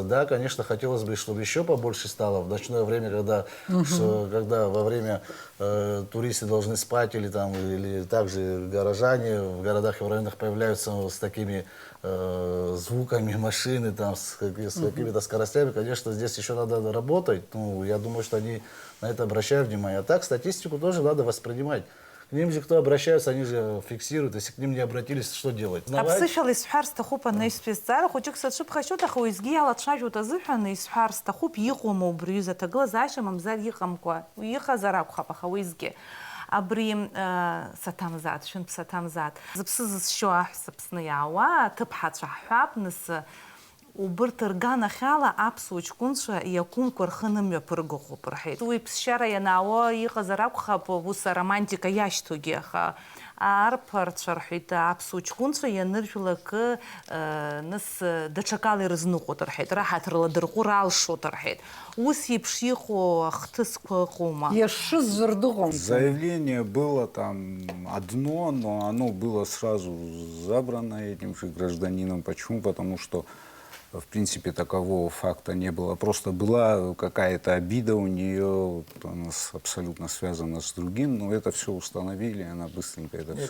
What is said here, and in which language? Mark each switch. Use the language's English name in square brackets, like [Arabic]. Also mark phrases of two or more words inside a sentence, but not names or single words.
[Russian] Да, конечно, хотелось бы, чтобы еще побольше стало в ночное время, когда во время туристы должны спать, или также горожане в городах и в районах появляются с такими звуками машины, с какими-то скоростями. Конечно, здесь еще надо работать. Ну, я думаю, что они на это обращают внимание. А так, статистику тоже надо воспринимать. К ним же кто обращаются, они же фиксируют. Если к ним не обратились, что делать? [Abkhazian] Аԥсышәала исҳәар сҭахуп анаҩстәызҵаара хәыҷык саҿыԥхашьоит, аха уеизгьы иалацәажәоит азыҳәан исҳәар сҭахуп иҟоума убри аҩыза аҭагылазаашьа мамзар иҟамкәа, иҟазар акәхап, аха уеизгьы. Абри саҭамзаат, шәынтә саҭамзаат. Зыԥсы зызшьо аҳәса Аԥсны иаауа, аҭыԥҳацәа ҳҳәап, нас убырҭ рганахьала аԥсуа ҷкәынцәа иакәымкәа рхы нымҩаԥыргахуп рҳәеит. Уи ԥсшьара ианаауа иҟазар акәхап, ус аромантика иашьҭоугьы, аха арԥарцәа рҳәеит, аԥсуа ҷкәынцәа ианыржәлак нас даҽакала ирызныҟәоит рҳәеит, раҳаҭыр ладырҟәыр алшоит рҳәеит. Ус еиԥш иҟоу ахҭысқәа ыҟоума? Иашшыз зырдыҟом. [Russian] Заявление было там одно, но оно было сразу забрано этим же гражданином. Почему? Потому что в принципе такового факта не было. Просто была какая-то обида у нее, она абсолютно связана с другим, но это все установили, она быстренько это все